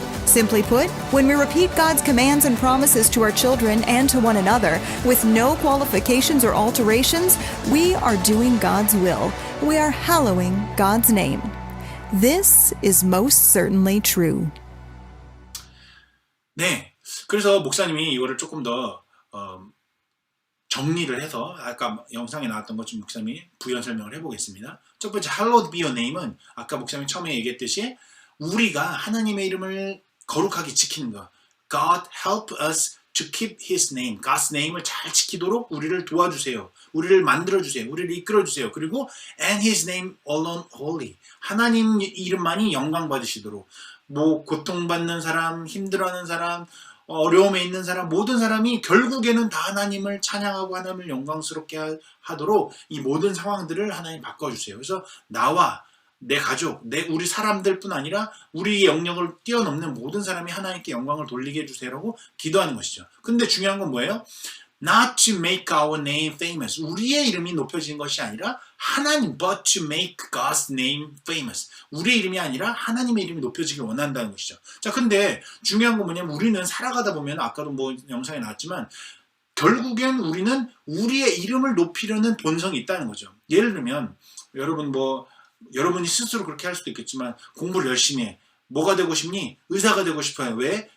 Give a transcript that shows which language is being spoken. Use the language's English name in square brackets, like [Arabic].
[English] Simply put, when we repeat God's commands and promises to our children and to one another with no qualifications or alterations, we are doing God's will. We are hallowing God's name. This is most certainly true. [Korean] 네, 그래서 목사님이 이거를 조금 더 정리를 해서 아까 영상에 나왔던 것 좀 목사님이 부연 설명을 해보겠습니다. 첫 번째 [English] Hallowed be your name [Korean] 은 아까 목사님이 처음에 얘기했듯이 우리가 하나님의 이름을 거룩하게 지키는 것. [English] God help us to keep His name. God's name [Korean] 을 잘 지키도록 우리를 도와주세요. 우리를 만들어주세요. 우리를 이끌어주세요. [English] 그리고 and His name alone holy. [Korean] 하나님 이름만이 영광 받으시도록 뭐 고통받는 사람, 힘들어하는 사람, 어려움에 있는 사람, 모든 사람이 결국에는 다 하나님을 찬양하고 하나님을 영광스럽게 하도록 이 모든 상황들을 하나님 바꿔주세요. 그래서 나와 내 가족, 우리 사람들뿐 아니라 우리의 영역을 뛰어넘는 모든 사람이 하나님께 영광을 돌리게 해주세요라고 기도하는 것이죠. 근데 중요한 건 뭐예요? [English] Not to make our name famous. [Korean] 우리의 이름이 높여지는 것이 아니라 [English] 하나님, but to make God's name famous. [Korean] 우리의 이름이 아니라 하나님의 이름이 높여지길 원한다는 것이죠. 자, 근데 중요한 건 뭐냐면 우리는 살아가다 보면 아까도 뭐 영상에 나왔지만 결국엔 우리는 우리의 이름을 높이려는 본성이 있다는 거죠. 예를 들면 여러분 여러분이 스스로 그렇게 할 수도 있겠지만 공부를 열심히 해. 뭐가 되고 싶니? 의사가 되고 싶어요. 왜?